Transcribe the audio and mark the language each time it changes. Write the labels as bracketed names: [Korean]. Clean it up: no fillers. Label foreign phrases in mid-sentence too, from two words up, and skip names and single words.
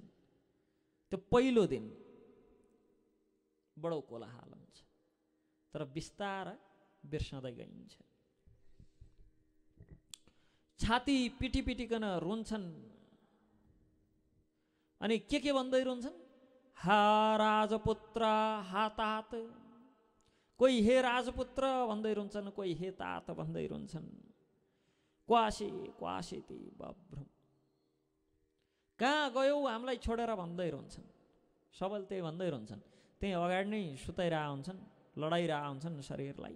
[Nepali] त्यो पहिलो दिन बडो कोलाहल हुन्छ, तर बिस्तार बिर्सँदै गइन्छ। छाती पिटी पिटिकन रुन्छन् अनि के भन्दै रुन्छन्? [Sanskrit] हा राजपुत्र हा तात। [Nepali] कोही हे राजपुत्र भन्दै रुन्छन्, कोही हे तात भन्दै रुन्छन्। [Sanskrit] क्वासी क्वासीति बभ्रम। [Nepali] कहाँ गयौ हामीलाई छोडेर भन्दै रुन्छन्। सबैले त्यही भन्दै रुन्छन्। त्यही अगाडि नै सुताइरहेका हुन्छन्, लडाइरहेका हुन्छन् शरीरलाई।